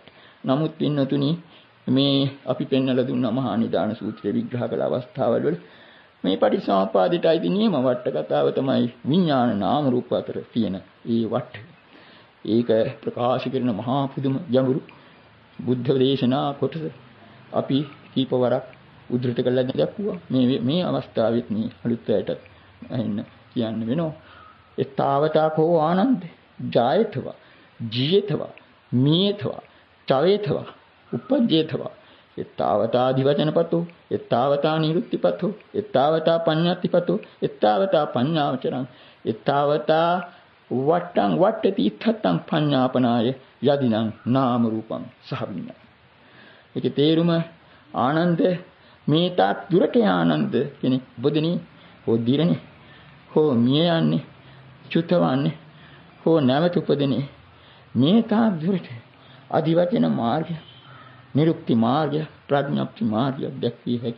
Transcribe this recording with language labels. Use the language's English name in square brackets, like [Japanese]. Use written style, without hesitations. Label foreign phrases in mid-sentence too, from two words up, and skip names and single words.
[Sinhala] නමුත් පින්නතුනි මේ අපි පෙන්වලා දුන්න මහා නිදාන සූත්‍රයේ විග්‍රහ කළ අවස්ථාවල වල මේ පටිච්චසමුප්පාදයට අයිති නියම වට්ට කතාව තමයි විඥාන නාම රූප අතර තියෙන ඒ වට්ට. ඒක ප්‍රකාශ කරන මහා පුදුම ගැඹුරු බුද්ධ දේශනා කොටස අපි කීපවරක් උද්දෘත කළා දැක්වුවා. මේ අවස්ථාවෙත් මේ අලුත්යටත් එන්න කියන්න වෙනවා. [Pali] එතාවතා කෝ ආනන්ද ජායතවා ජීයතවා මියතවා චවේතවා උපජ්ජේතවා එතාවතා දිවචනපතෝ එතාවතා නිරුක්තිපතෝ එතාවතා පඤ්ඤාතිපතෝ එතාවතා පඤ්ඤාවචරං එතාවතා වට්ටං වට්ටති ඉත්තං පඤ්ඤාපනාය යදිනං නාම රූපං සහ විඤ්ඤාණං. [Sinhala] ඒකේ තේරුම ආනන්ද මේ තාක් දුරට ආනන්ද කෙනෙක් බොදෙනි හෝ දිරණි හෝ මිය යන්නේ චුතවන්නේ හෝ නැවත උපදිනේ මේ තාක් දුරට අධිවචන මාර්ගය නිරුක්ති මාර්ගය ප්‍රඥාප්ති මාර්ගය දැක්විය හැකි.